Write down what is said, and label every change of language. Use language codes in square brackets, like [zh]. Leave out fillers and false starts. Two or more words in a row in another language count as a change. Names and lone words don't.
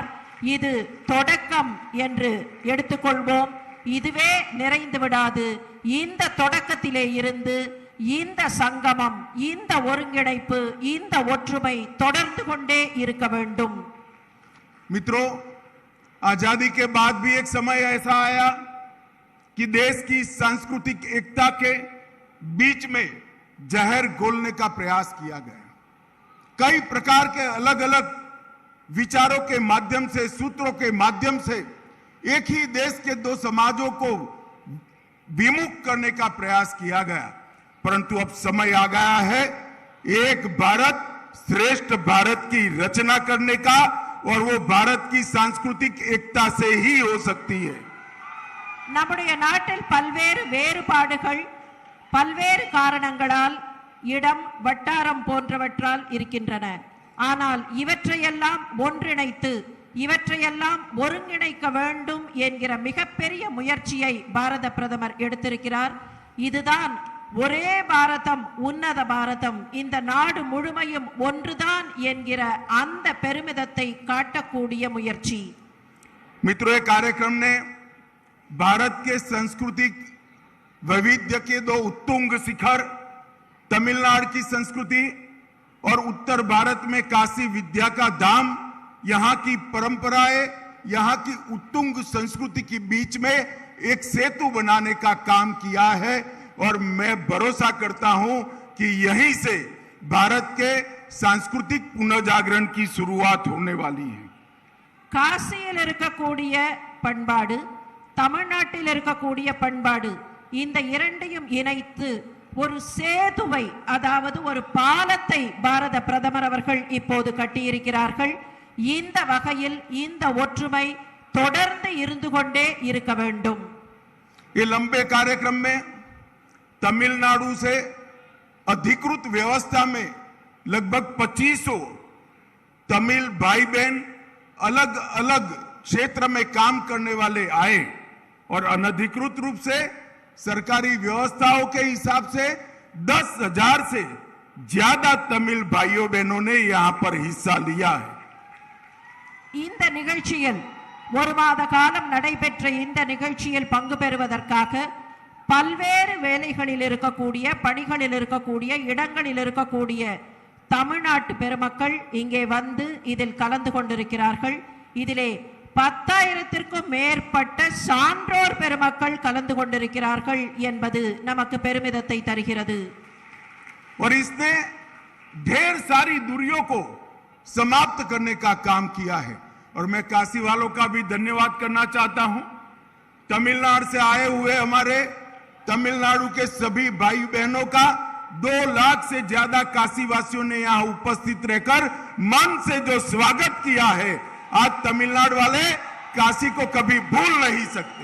[ta] இது தொடக்கம் என்று எடுத்துக்கொள்வோம். இதுவே நிறைந்து விடாது. இந்த தொடக்கத்திலே இருந்து இந்த சங்கமம், இந்த ஒருங்கிணைப்பு, இந்த ஒற்றுமை தொடர்ந்து கொண்டே இருக்க வேண்டும். [hi] मित्रों, आजादी के बाद भी एक समय ऐसा आया कि देश की सांस्कृतिक एकता के बीच में जहर घोलने का प्रयास किया गया। कई प्रकार के अलग अलग विचारों के माध्यम से, सूत्रों के माध्यम से एक ही देश के दो समाजों को विमुख करने का प्रयास किया गया, परंतु अब समय आ गया है एक भारत श्रेष्ठ भारत की रचना करने का, और वो भारत की सांस्कृतिक एकता से ही हो सकती है। [ta] நம்முடைய நாட்டில் பல்வேறு வேறுபாடுகள் பல்வேறு காரணங்களால் இடம் வட்டாரம் போன்றவற்றால் இருக்கின்றன. ஆனால் இவற்றையெல்லாம் ஒன்றிணைத்து இவற்றையெல்லாம் ஒருங்கிணைக்க வேண்டும் என்கிற மிகப்பெரிய முயற்சியை பாரத பிரதமர் எடுத்திருக்கிறார். இதுதான் ஒரே பாரதம் உன்னத பாரதம், இந்த நாடு முழுமையும் ஒன்றுதான் என்கிற அந்த பெருமிதத்தை காட்டக்கூடிய முயற்சி. [hi] मित्रों, ये कार्यक्रम ने भारत के सांस्कृतिक वैविध्य के दो उत्तुंग शिखर तमिलनाडु की संस्कृति और उत्तर भारत में काशी विद्या का धाम, यहाँ की परंपराएं, यहाँ की उत्तुंग संस्कृति के बीच में एक सेतु बनाने का काम किया है, और मैं भरोसा करता हूं कि यहीं से भारत के सांस्कृतिक पुनर्जागरण की शुरुआत होने वाली है. [ta] காசியில் இருக்கக்கூடிய பண்பாடு, தமிழ்நாட்டில் இருக்கக்கூடிய பண்பாடு, இந்த இரண்டையும் இணைத்து ஒரு சேதுவை, அதாவது ஒரு பாலத்தை பாரத பிரதமர் அவர்கள் இப்போது கட்டியிருக்கிறார்கள். இந்த வகையில் இந்த ஒற்றுமை தொடர்ந்து இருந்து கொண்டே இருக்க வேண்டும். [hi] ये लंबे कार्यक्रम में तमिलनाडु से अधिकृत व्यवस्था में लगभग 2500 तमिल भाई बहन अलग अलग क्षेत्र में काम करने वाले आए, और अनधिकृत रूप से सरकारी व्यवस्थाओं के हिसाब से 10,000 से ज्यादा तमिल भाइयों बहनों ने यहां पर हिस्सा लिया है. [ta] இந்த நிகழ்ச்சியில் ஒரு மாத காலம் நடைபெற்ற இந்த நிகழ்ச்சியில் பங்கு பெறுவதற்காக பல்வேறு வேலைகளில் இருக்கக்கூடிய, பணிகளில் இருக்கக்கூடிய, இடங்களில் இருக்கக்கூடிய தமிழ்நாட்டு பெருமக்கள் இங்கே வந்து இதில் கலந்து கொண்டிருக்கிறார்கள். இதிலே 10,000த்திற்கும் மேற்பட்ட சான்றோர் பெருமக்கள் கலந்து கொண்டிருக்கிறார்கள் என்பது நமக்கு பெருமிதத்தை தருகிறது. [hi] और इसने ढेर सारी दूरियों को समाप्त करने का काम किया है, और मैं काशी वालों का भी धन्यवाद करना चाहता हूं. तमिलनाडु से आए हुए हमारे तमिलनाडु के सभी भाई बहनों का 2 लाख से ज्यादा काशी वासियों ने यहां उपस्थित रहकर मन से जो स्वागत किया है, आज तमिलनाडु वाले काशी को कभी भूल नहीं सकते.